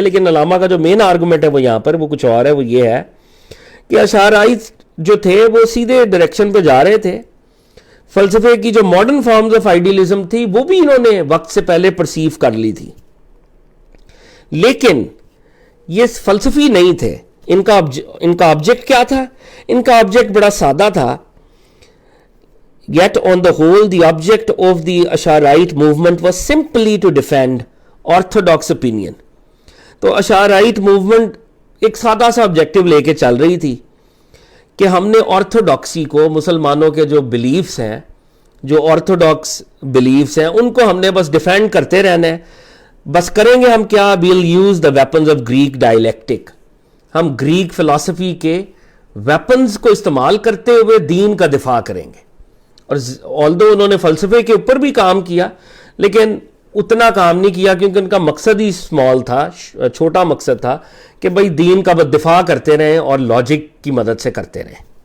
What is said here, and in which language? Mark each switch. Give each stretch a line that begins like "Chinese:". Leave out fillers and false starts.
Urdu: لیکن علامہ کا جو مین آرگومنٹ ہے وہ یہاں پر وہ کچھ اور ہے. وہ یہ ہے کہ اشعرائیت جو تھے وہ سیدھے ڈائریکشن پہ جا رہے تھے. فلسفے کی جو ماڈرن فارمز آف آئیڈیلزم تھی وہ بھی انہوں نے وقت سے پہلے پرسیو کر لی تھی، لیکن یہ فلسفی نہیں تھے. ان کا آبجیکٹ کیا تھا؟ ان کا آبجیکٹ بڑا سادہ تھا.
English: Yet on the whole, the object of the Asharite movement was simply to defend orthodox opinion.
Urdu: تو اشعرائیت موومنٹ ایک سادہ سا آبجیکٹو لے کے چل رہی تھی کہ ہم نے آرتھوڈاکسی کو، مسلمانوں کے جو بلیفز ہیں، جو آرتھوڈاکس بلیفز ہیں، ان کو ہم نے بس ڈیفینڈ کرتے رہنا ہے. بس کریں گے ہم کیا؟
English: we'll use the weapons of Greek dialectic.
Urdu: ہم گریک فلسفی کے ویپنز کو استعمال کرتے ہوئے دین کا دفاع کریں گے. اور although انہوں نے فلسفے کے اوپر بھی کام کیا، لیکن اتنا کام نہیں کیا کیونکہ ان کا مقصد ہی اسمال تھا، چھوٹا مقصد تھا کہ بھئی دین کا دفاع کرتے رہیں اور لاجک کی مدد سے کرتے رہیں.